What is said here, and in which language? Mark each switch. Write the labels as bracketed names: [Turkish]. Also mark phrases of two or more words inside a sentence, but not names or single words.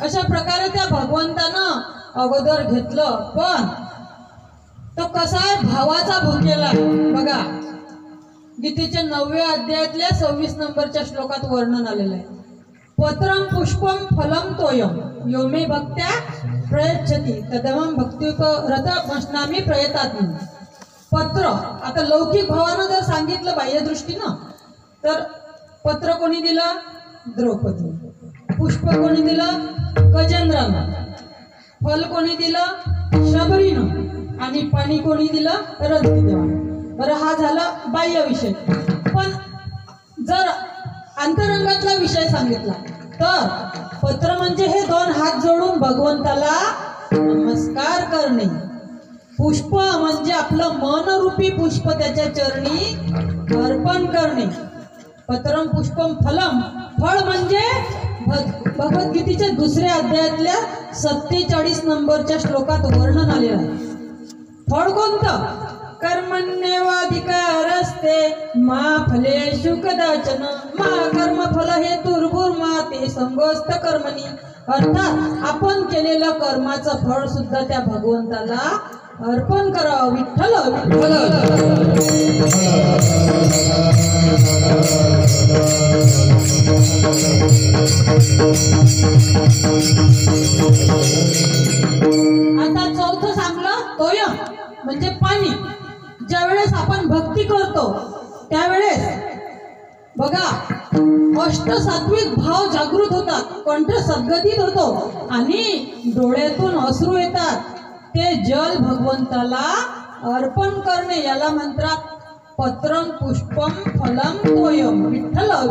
[Marathi] अशा प्रकारे त्या भगवंतानं अगोदर घेतलं. पण तो कसा आहे भावाचा भुकेला. बघा गीतेच्या 9व्या अध्यायातल्या 26 नंबरच्या श्लोकात वर्णन आलेलं आहे. [Sanskrit] पत्रम पुष्पम फलम तोयम यो मे भक्त्या प्रयच्छति तदमं भक्तिरतमश्नामी प्रयतात्म. [Marathi] पत्र आता लौकिक भावानं जर सांगितलं बाह्यदृष्टीनं तर पत्र कोणी दिलं? द्रौपदी. पुष्प कोणी दिलं? गजेंद्रानं. फल कोणी दिलं? शबरीनं. आणि पाणी कोणी दिलं? रंतिदेवानं. बरं हा झाला बाह्य विषय. पण जर अंतरंगातला विषय सांगितला तर पत्र म्हणजे हे 2 हात जोडून भगवंताला नमस्कार करणे. पुष्प म्हणजे आपलं मनरूपी पुष्प त्याच्या चरणी अर्पण करणे. [Sanskrit] पत्रम पुष्पम फलम [Marathi] फळ म्हणजे भगवद्गीतेच्या 2ऱ्या अध्यायातल्या 47 नंबरच्या श्लोकात वर्णन आलेलं आहे. फळ कोणतं? [Sanskrit] कर्मण्येवाधिकारस्ते मा फलेषु कदाचन मा कर्मफल हेतुर्भुर्मा ते संगोस्त कर्मणी. [Marathi] अर्थात आपण केलेलं कर्माचं फळ सुद्धा त्या भगवंताला अर्पण करावं. विठ्ठल आता चौथं सांगलं [Sanskrit] तोयम म्हणजे [Marathi] पाणी. ज्यावेळेस आपण भक्ती करतो त्यावेळेस बघा अष्टसात्विक भाव जागृत होतात, कंठ सद्गतीत होतो आणि डोळ्यातून अश्रू येतात. ते जल भगवंताला अर्पण करणे याला म्हणतात [Sanskrit] पत्रम पुष्पम फलम तोयम. [Marathi] विठ्ठल